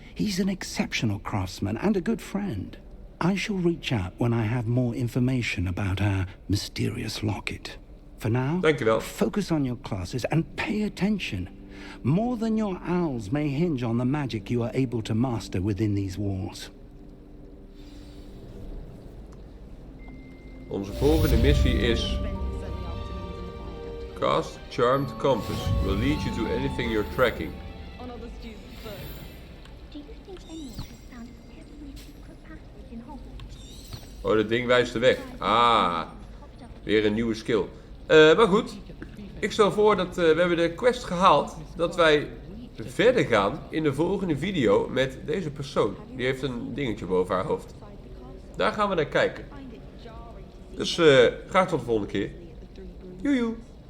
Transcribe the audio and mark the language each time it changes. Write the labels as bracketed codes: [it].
[en] He's an exceptional craftsman and a good friend. I shall reach out when I have more information about our mysterious locket. For now, [nl] Dankjewel. [en] focus on your classes and pay attention. More than your owls may hinge on the magic you are able to master within these walls. [nl] Onze volgende missie is... [en] Cast Charmed Compass. Will lead you to anything you're tracking. Do you think anyone has found a heavenly secret passage in Hogwarts? [nl] Oh, dat ding wijst de weg. Ah, weer een nieuwe skill. Maar goed, ik stel voor dat we hebben de quest gehaald. Dat wij verder gaan in de volgende video met deze persoon. Die heeft een dingetje boven haar hoofd. Daar gaan we naar kijken. Dus graag tot de volgende keer. Joejoe.